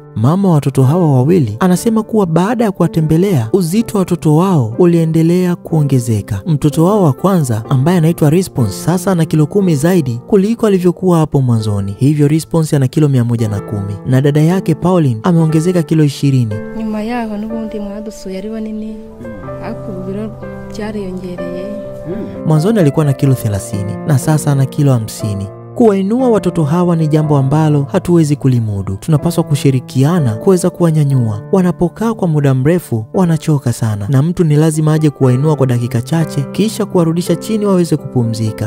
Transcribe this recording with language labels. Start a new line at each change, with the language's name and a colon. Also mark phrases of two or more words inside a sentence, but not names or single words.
Swahili: Mama wa watoto hawa wawili anasema kuwa baada ya kuwatembelea, uzito wa watoto wao uliendelea kuongezeka. Mtoto wao wa kwanza ambaye anaitwa Response sasa ana kilo 10 zaidi kuliko alivyokuwa hapo mwanzoni. Hivyo Response ana kilo 110, na dada yake Pauline ameongezeka kilo 20.
Kinyarwanda: Nyuma yaho n'ubundi mwadusuye ari banini, akubiro byariyongereye.
Swahili: Mwanzoni alikuwa na kilo 30 na sasa ana kilo 50. Kuwainua watoto hawa ni jambo ambalo hatuwezi kulimudu. Tunapaswa kushirikiana kuweza kuwanyanyua. Wanapokaa kwa muda mrefu wanachoka sana, na mtu ni lazima aje kuwainua kwa dakika chache kisha kuwarudisha chini waweze kupumzika.